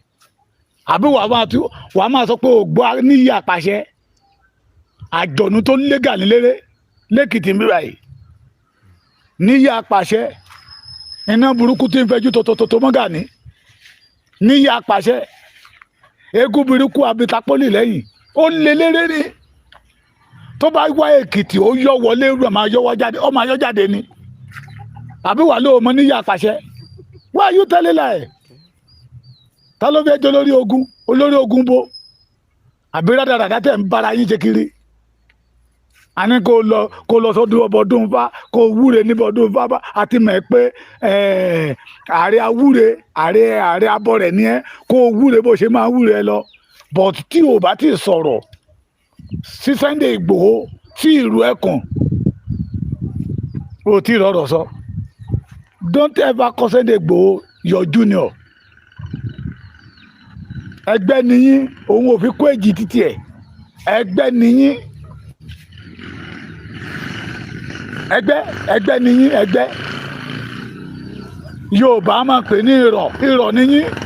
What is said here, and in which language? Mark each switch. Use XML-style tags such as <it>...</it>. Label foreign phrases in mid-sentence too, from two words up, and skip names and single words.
<yo>Àbí wàá máa sọ pé ògbó níyì àpàṣẹ àjọ̀nú tó lé Gani léré lẹ́kìtì mìíràn yìí, níyì àpàṣẹ iná burúkú tí ń fẹjú tó mọ́ Gani, níyì àpàṣẹ eégún burúkú abitapoli lẹ́yìn ó lé léré ni. Tó bá wá Èkìtì ó yọ wọlé ó máa yọ jáde ni. Àbí wà ló mọ níyà àpàṣẹ?</yo> <en>Why are you telling lie?</en> <yo>Ta ló fẹ́ jọ olórí ogun bó? Àbí rádaràdá tẹ̀ ń bára yín ṣe kiri? A ní kó lọ sọ́dún ọbọdún Ifá, kó wúre níbi ọdún Ifá bá àti mọ̀ pé ààrẹ awúre ààrẹ abọ́ rẹ̀ ní ẹ́, kó wúre bó ṣe máa wúre ẹ lọ. But tí o bá ti sọ̀rọ̀ sí Sunday Igboho sí ìlú ẹkùn o tí rọrọ sọ.</yo> <en>Don't ever call Sunday Igboho your junior.</en> <yo>Ẹgbẹ́ nìyí òun ò fi kó èjì títí ẹ̀, ẹgbẹ́ nìyí ẹgbẹ́ nìyí ẹgbẹ́ Yorùbá máa pè ní irọ́ nìyí</yo>